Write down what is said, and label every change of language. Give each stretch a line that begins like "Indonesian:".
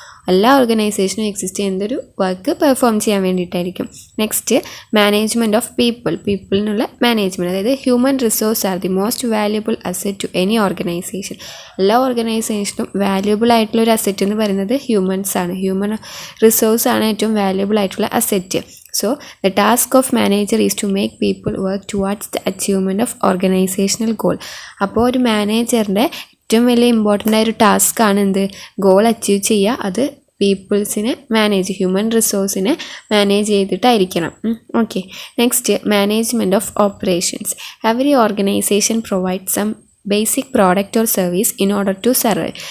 Malayalam: എല്ലാ ഓർഗനൈസേഷനും exist ചെയ്യുന്നതൊരു work perform ചെയ്യാൻ വേണ്ടിയിട്ടായിരിക്കും.
English: Next, management of people എന്നുള്ള management, അതായത് human resource are the most valuable asset to any organisation.
Malayalam: എല്ലാ ഓർഗനൈസേഷനും വാല്യുബിൾ ആയിട്ടുള്ള ഒരു അസറ്റ് എന്ന് പറയുന്നത് ഹ്യൂമൻസ് ആണ്. ഹ്യൂമൻ റിസോഴ്സ് ആണ് ഏറ്റവും വാല്യുബിൾ ആയിട്ടുള്ള asset.
English: So, the task of manager is to make people work towards the achievement of organizational goal.
Malayalam: അപ്പോൾ ഒരു മാനേജറിൻ്റെ ഏറ്റവും വലിയ ഇമ്പോർട്ടൻ്റ് ആയൊരു ടാസ്ക്കാണ് എന്ത്? ഗോൾ അച്ചീവ് ചെയ്യുക. അത് പീപ്പിൾസിനെ human റിസോഴ്സിനെ manage ചെയ്തിട്ടായിരിക്കണം.
English: Okay, next, management of operations. Every organisation provide some basic product or service in order to survive.